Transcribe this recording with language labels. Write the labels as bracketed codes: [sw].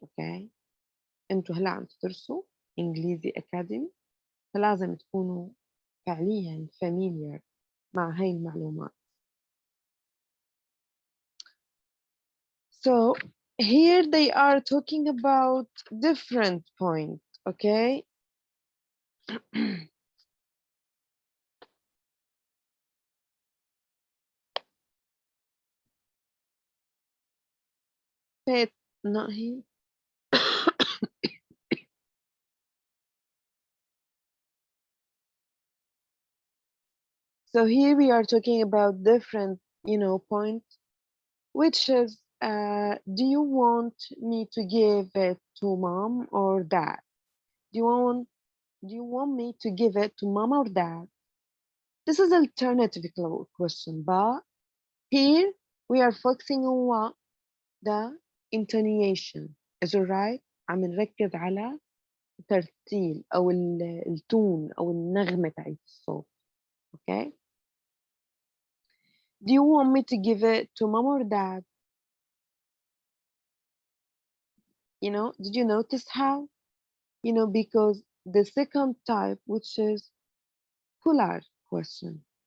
[ar] Okay, انتوا هلا عم تدرسوا انجليزي اكاديمي، فلازم تكونوا فعليا familiar مع هاي المعلومات. [en] So here they are talking about different points, okay? But not here. So here we are talking about different, points, which is, do you want me to give it to mom or dad? Do you want me to give it to mom or dad? This is alternative question, but here We are focusing on what? The intonation. Is it right? [ar] عم نركز على ترتيل أو التون أو النغمة تاعت الصوت. [en] Okay? Do you want me to give it to mom or dad? You know, did you notice how? You know, because the second type, which is polar question.